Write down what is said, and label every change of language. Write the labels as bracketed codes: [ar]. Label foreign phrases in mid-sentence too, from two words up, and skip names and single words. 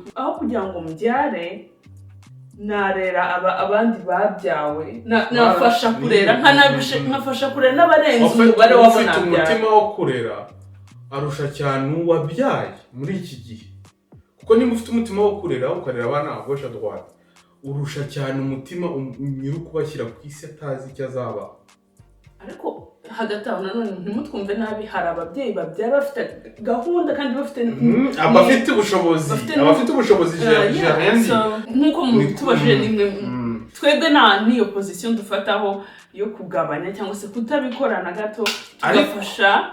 [rw] aho kugira ngo mubyare narera abandi babyawe nafasha kurera nkafasha kurera n'abarenze umubare w'abana ufite umutima wo kurera arusha cyane uwabyaye muri iki gihe kuko niba ufite umutima wo kurera ukarera abana [fr] à gauche à droite [rw] urusha cyane umutima nyiri kubashyira ku isi atazi icyo azaba ariko hagati aho nanone ntimutwumve nabi hari ababyeyi babyara bafite gahunda kandi bafite abafite ubushobozi nk'uko tubajije nimwe twebwe niyo position dufataho yo kugabanya cyangwa se kutabikora na gato tugafasha